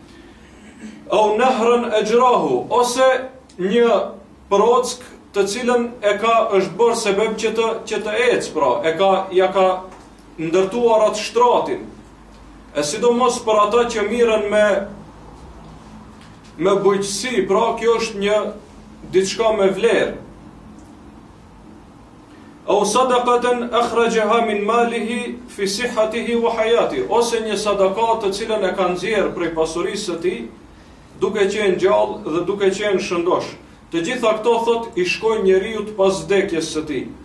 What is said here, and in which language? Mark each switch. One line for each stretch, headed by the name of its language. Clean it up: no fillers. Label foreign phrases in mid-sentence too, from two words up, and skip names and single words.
Arabic: أو نهرا أجراه,
Albanian: ose një prock të cilën e ka është bërë sebeb që të ecë, pra ja ka ndërtuar atë shtratin. E sidomos për ata që miren me bujqësi, pra kjo është një diçka me vlerë.
Arabic: أو صدقة أخرجها من ماله في صحته وحياته,
Albanian: ose një sadaka të cilën e ka nxjerr prej pasurisë së tij, duke qenë gjallë dhe duke qenë shëndosh. Të gjitha këto thot i shkojnë njeriu pas vdekjes së tij.